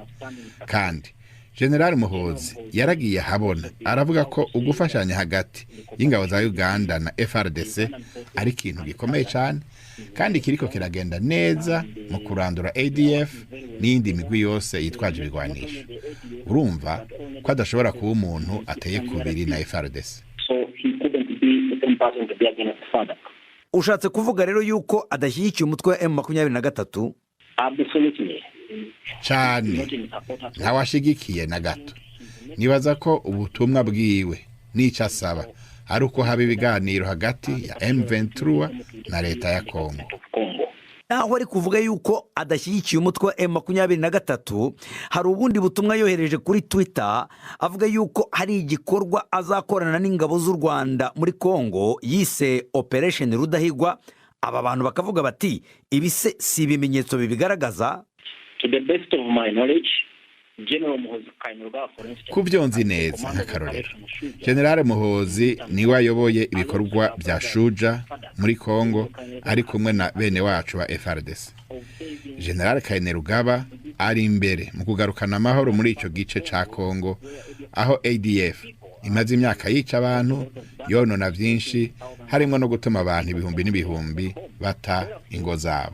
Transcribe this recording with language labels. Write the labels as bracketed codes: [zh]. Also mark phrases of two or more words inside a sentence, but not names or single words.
[rn] Kandi General Muhoozi yaragiye habona aravuga ko ugufashanya hagati y'ingabo za Uganda na FARDC ari ikintu gikomeye cyane kandi kiriko kiragenda neza mu kurandura ADF n'indi migwi yose yitwaje ibigwanisho. Urumva ko adashobora kuba umuntu ateye kubiri na FARDC. [en] So he couldn't be the same person to be against father. [rn] Ushatse kuvuga rero yuko adashyigikiye umutwe wa M23? [en] Absolutely. [rn] Cyane ntawashigikiye na gato. Nibaza ko ubutumwa bwiwe n'icyo asaba ari uko haba ibiganiro hagati ya M23 na leta ya Kongo. Aho ari kuvuga yuko adashyigikiye umutwe wa M23, hari ubundi butumwa yohereje kuri Twitter avuga yuko hari igikorwa azakorana n'ingabo z'u Rwanda muri Kongo yise Operation Rudahigwa. Aba bantu bakavuga bati ibise si ibimenyetso bibigaragaza. [en] To the best of my knowledge, General Muhoozi Kainerugaba, for instance, [rn] kuvyonzi neza nk'akarorero General Muhoozi niwe ayoboye ibikorwa bya Shuja muri Kongo ari kumwe na bene wacu ba FARDC. General Kainerugaba ari imbere mu kugarukana amahoro muri ico gice ca Kongo aho ADF imaze imyaka yica abantu yonona byinshi harimo no gutuma abantu ibihumbi n'ibihumbi bata ingo zabo.